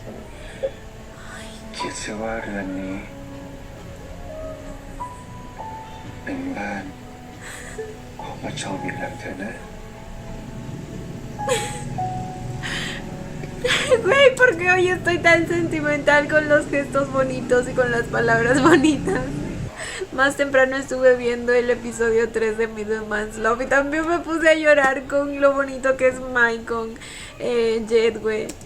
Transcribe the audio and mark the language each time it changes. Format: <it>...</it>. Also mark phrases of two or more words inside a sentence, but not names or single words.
<th>คิดซะว่าเรือนนี้ เป็นบ้านของพระจอมอีกหลังเถอะนะ</th> <es>Güey, ¿por qué hoy estoy tan sentimental con los gestos bonitos y con las palabras bonitas? Más temprano estuve viendo el episodio 3 de Middleman's Love y también me puse a llorar con lo bonito que es Mike con Jet, güey.</es>